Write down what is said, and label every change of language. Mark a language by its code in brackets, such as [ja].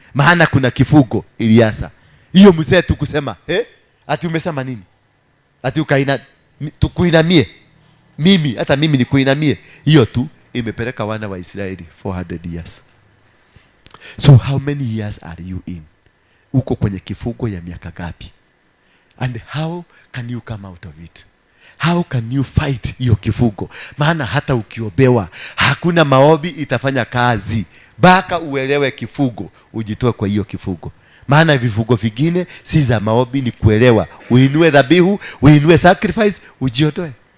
[sw] Maana kuna kifungo ilianza. Hiyo mzee tu kusema, ati umesema nini? Ati tukuinamie. Hata mimi nikuinamie. Hiyo tu imepeleka wana wa Israeli 400 years. [en] So how many years are you in? [sw] Uko kwenye kifungo ya miaka gapi? [en] And how can you come out of it? How can you fight [sw] hiyo kifungo? Maana hata ukiobewa hakuna maombi itafanya kazi, baka uelewe kifungo, ujitoe kwa hiyo kifungo. Maana vifungo vingine si za maombi, ni kuelewa. Uinue dhabihu, uinue sacrifice, ujiotoe.